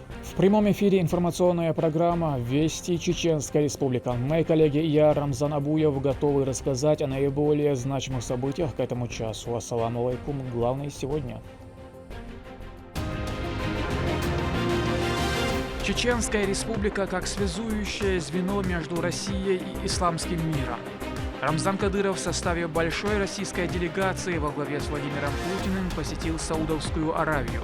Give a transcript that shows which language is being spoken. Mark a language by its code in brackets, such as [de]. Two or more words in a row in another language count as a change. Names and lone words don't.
[ru] В прямом эфире информационная программа «Вести Чеченская Республика». Мои коллеги и я, Рамзан Абуев, готовы рассказать о наиболее значимых событиях к этому часу. [ar] السلام عليكم. [ru] Главное сегодня. Чеченская Республика как связующее звено между Россией и исламским миром. Рамзан Кадыров в составе большой российской делегации во главе с Владимиром Путиным посетил Саудовскую Аравию.